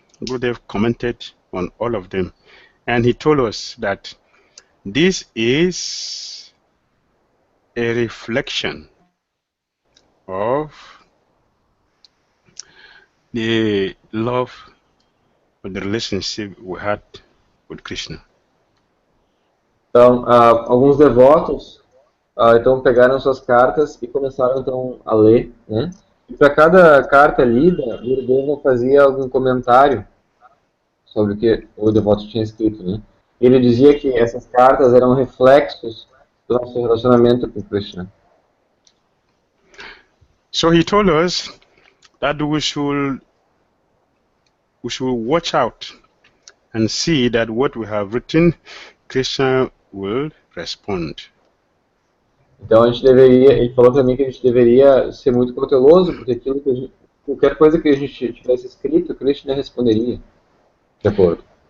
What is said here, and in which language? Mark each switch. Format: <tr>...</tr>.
<en>Gurudev commented on all of them, and he told us that this is a reflection of the love or the relationship we had with Krishna.</en> <pt>Então, alguns devotos então pegaram suas cartas e começaram então a ler, né? E para cada carta lida, Gurudeva fazia algum comentário sobre o que o devoto tinha escrito, né? Ele dizia que essas cartas eram reflexos do nosso relacionamento com Krishna.</pt> <en>So he told us that we should watch out and see that what we have written, Krishna will respond.</en> <pt>Então a gente deveria, ele falou também que a gente deveria ser muito cauteloso, porque aquilo que qualquer coisa que a gente tivesse escrito, Krishna responderia, de acordo.</pt>